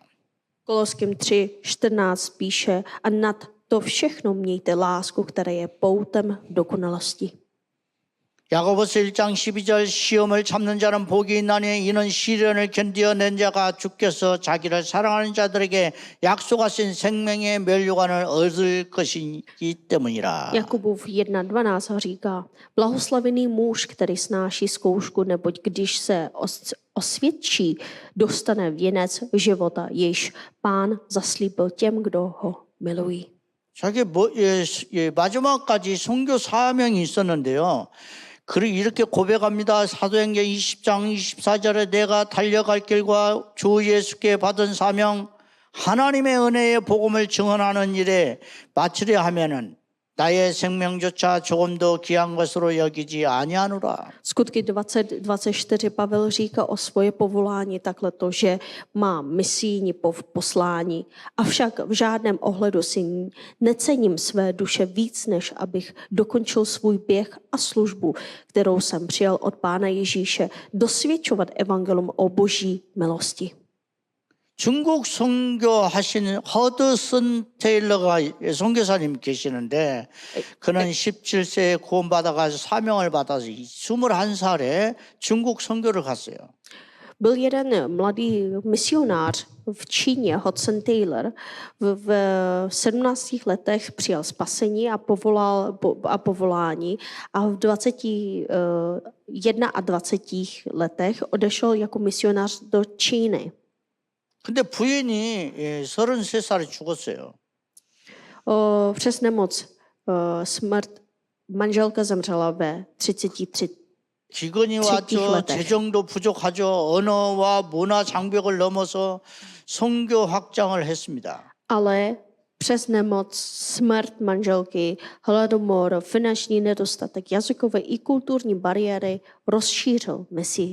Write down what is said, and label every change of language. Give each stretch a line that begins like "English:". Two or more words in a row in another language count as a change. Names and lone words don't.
Czech: Koloským 3:14 píše, a nad to všechno mějte lásku, která je poutem dokonalosti.
Korean: 야고보서 1장 12절 시험을 참는 자는 복이 있나니 이는 시련을 견디어낸 자가 주께서 자기를 사랑하는 자들에게 약속하신 생명의 면류관을 얻을 것이기 때문이라.
Czech: Jakubův 1:12 říká, blahoslavený muž, který snáší zkoušku, neboť když se osvědčí, dostane věnec života, jež Pán zaslíbil těm, kdo ho milují.
Korean: 자기 마지막까지 선교 사명이 있었는데요. 이렇게 고백합니다. 사도행전 20장 24절에 내가 달려갈 길과 주 예수께 받은 사명 하나님의 은혜의 복음을 증언하는 일에 마치려 하면은 나의 생명조차 조금도 귀한 것으로 여기지 아니하노라.
Czech: Skutky 20:24 Pavel říká o svoje povolání takhle to, že má misijní poslání. Avšak v žádném ohledu si necením své duše víc, než abych dokončil svůj běh a službu, kterou jsem přijal od Pána Ježíše, dosvědčovat evangelium o boží milosti.
Korean: 중국 선교하신 허드슨 테일러가 선교사님 계시는데 그는 17세에 구원받아가서 사명을 받아서 21살에 중국 선교를 갔어요.
Czech: Byl jeden mladý misionář v Číně, Hudson Taylor, v 17 letech přijal spasení a povolání a v 21 letech odešel jako misionář do Číny.
Korean: 근데 부인이 33살에 죽었어요.
Czech: Přes nemoc smrt manželka zemřela ve 33.
Korean: 기근이 왔죠. 재정도 부족하죠. 언어와 문화 장벽을 넘어서 선교 확장을 했습니다.
Czech: Ale přes nemoc, smrt manželky, hladomor, finanční nedostatek, jazykové i kulturní bariéry rozšířil misii.